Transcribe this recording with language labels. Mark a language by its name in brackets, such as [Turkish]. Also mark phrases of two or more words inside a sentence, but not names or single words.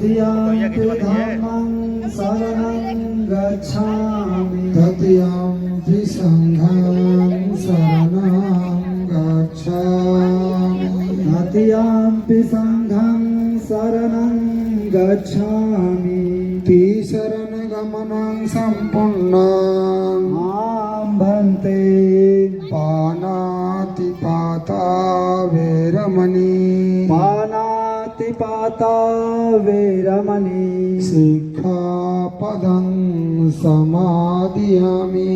[Pali] तृतीयम्पि धम्मं शरणं गच्छामि तृतीयम्पि सङ्घं शरणं गच्छामि तृतीयम्पि सङ्घं शरणं गच्छामि शरणगमनं सम्पूर्णं मां भन्ते पानातिपाता वैरमणि पानातिपाता वैरमणि सिक्खापदं समादयामि